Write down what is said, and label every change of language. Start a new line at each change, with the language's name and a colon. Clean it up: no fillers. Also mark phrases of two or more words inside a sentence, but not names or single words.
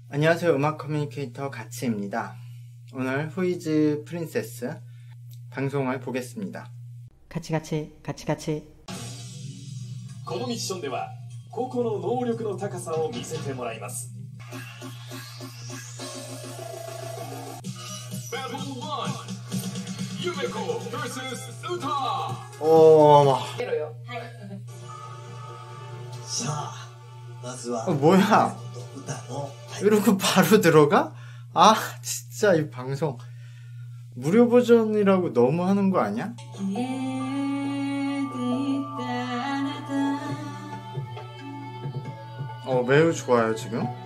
Korean: 안녕하세요. 음악 커뮤니케이터 가치입니다. 오늘 후이즈 프린세스 방송을 보겠습니다.
Japanese: このミッションでは個々の能力の高さを見せてもらいます。Battle 1 Yumeko vs Uta。さあ、まずは
Korean: 뭐야? 이러고 바로 들어가? 아, 진짜 이 방송 무료 버전이라고 너무 하는 거 아니야? 매우 좋아요 지금.